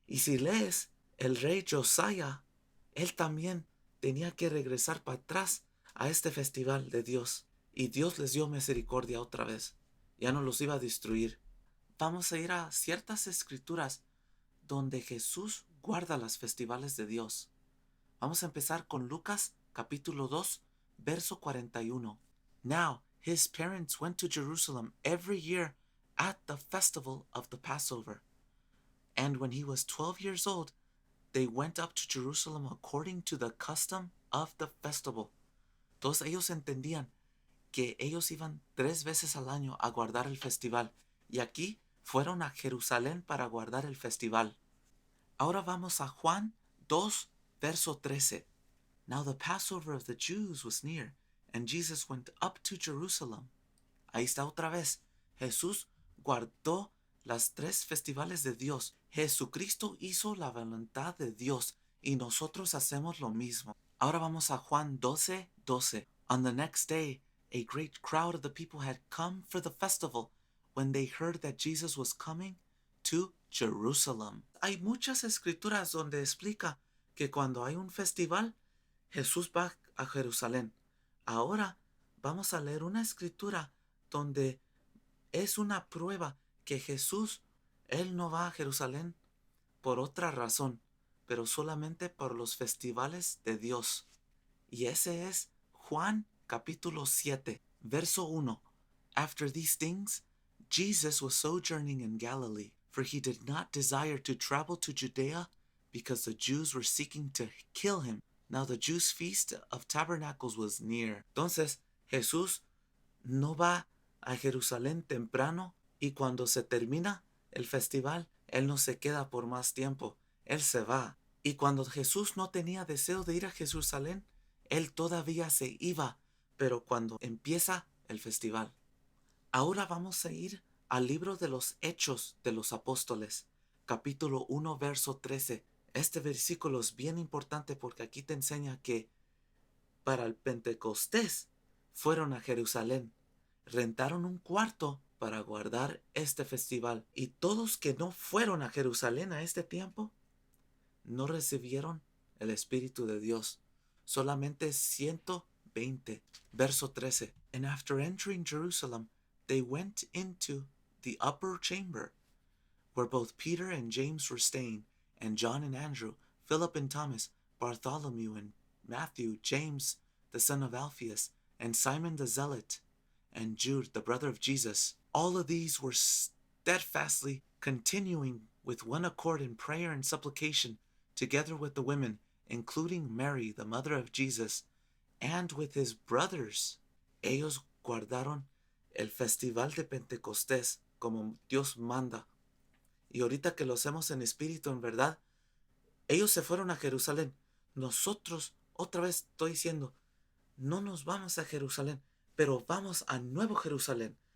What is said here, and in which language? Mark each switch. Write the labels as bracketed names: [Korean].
[Spanish] Y si lees, el rey Josiah, él también tenía que regresar para atrás a este festival de Dios. Y Dios les dio misericordia otra vez. Ya no los iba a destruir. Vamos a ir a ciertas escrituras donde Jesús guarda los festivales de Dios. Vamos a empezar con Lucas capítulo 2, verso 41. [English] Now his parents went to Jerusalem every year at the festival of the Passover. And when he was 12 years old, they went up to Jerusalem according to the custom of the festival. [Spanish] Todos ellos entendían que ellos iban 3 veces al año a guardar el festival. Y aquí fueron a Jerusalén para guardar el festival. Ahora vamos a Juan 2, verso 13. [English] Now the Passover of the Jews was near, and Jesus went up to Jerusalem. [Spanish] Ahí está otra vez. Jesús guardó las 3 festivales de Dios. Jesucristo hizo la voluntad de Dios y nosotros hacemos lo mismo. Ahora vamos a Juan 12, 12. [English] On the next day, a great crowd of the people had come for the festival when they heard that Jesus was coming to Jerusalem. [Spanish] Hay muchas escrituras donde explica que cuando hay un festival, Jesús va a Jerusalén. Ahora vamos a leer una escritura donde es una prueba que Jesús, él no va a Jerusalén por otra razón, pero solamente por los festivales de Dios. Y ese es Juan capítulo 7, verso 1. [English] After these things, Jesus was sojourning in Galilee, for he did not desire to travel to Judea, because the Jews were seeking to kill him. Now the Jews' feast of tabernacles was near. [Spanish] Entonces Jesús no va a Jerusalén temprano, y cuando se termina el festival, él no se queda por más tiempo, él se va. Y cuando Jesús no tenía deseo de ir a Jerusalén, él todavía se iba, pero cuando empieza el festival. Ahora vamos a ir al libro de los Hechos de los Apóstoles, capítulo 1, verso 13. Este versículo es bien importante porque aquí te enseña que para el Pentecostés fueron a Jerusalén, rentaron un cuarto para guardar este festival, y todos que no fueron a Jerusalén a este tiempo no recibieron el Espíritu de Dios. Solamente 120. Verso 13. [English] And after entering Jerusalem, they went into the upper chamber, where both Peter and James were staying, and John and Andrew, Philip and Thomas, Bartholomew and Matthew, James the son of Alphaeus, and Simon the Zealot, and Jude the brother of Jesus. All of these were steadfastly continuing with one accord in prayer and supplication, together with the women, including Mary, the mother of Jesus, and with his brothers. [Spanish] Ellos guardaron el festival de Pentecostés como Dios manda. Y ahorita que lo hacemos en espíritu, en verdad, ellos se fueron a Jerusalén. Nosotros, otra vez estoy diciendo, no nos vamos a Jerusalén, pero vamos a Nuevo Jerusalén.